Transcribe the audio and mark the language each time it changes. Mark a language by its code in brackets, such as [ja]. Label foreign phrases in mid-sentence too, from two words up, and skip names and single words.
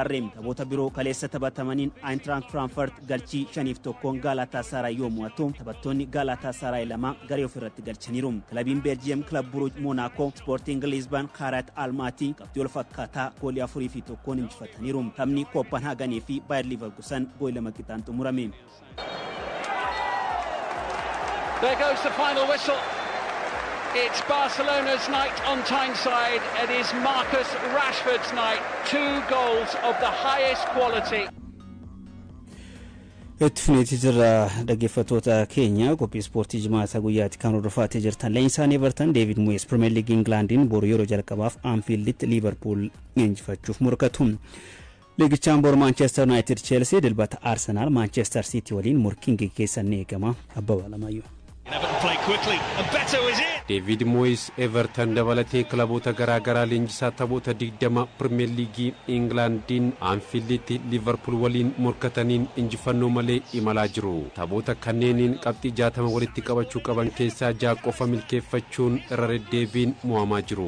[om] Taphoota biroo kaleessa taphatamaniin Eintracht Frankfurt galchii 5-1 Galatasaray yoo mo'atu taphattoonni Galatasaray 2 garee ofirratti galchaniiru. Kilabiin Belgium Club Brugge Monaco Sporting Lisbon Har'a Almaty qabxii wal fakkaataa goolii 4-1 injifataniiru. Taphni Copenhagen fi Bayer Leverkusen goolii 2 qixaan xumurame. [en] There goes the final whistle. It's Barcelona's night on Tyneside. It is Marcus Rashford's night. 2 goals of the highest quality. [om] Ittifneeti jirra dhaggeeffattoota keenya qophii ispoortii jimaata guyyaatti kan hordofaa jirtan Leensaan Everton David Moyes Premier League Englandin boru yeroo jalqabaaf Anfielditti Liverpool injifachuuf morkatu. Liigichaan bor Manchester United Chelsea dilbata Arsenal Manchester City waliin morkiin geggeessan eegama. Abbabaa Lamayyo. [en] Play quickly and better was it. [om] David Moyes Everton dabalatee kilaboota garaagaraa leenjisaa taphoota 20 Premier League Englandin Anfielditti Liverpool waliin morkataniin injifannoo malee imalaa jiru. Taphoota kanneeniin qabxii 60 walitti qabachuu qaban keessaa 6 qofa milkeeffachuun irra deddeebiin mo'amaa jiru.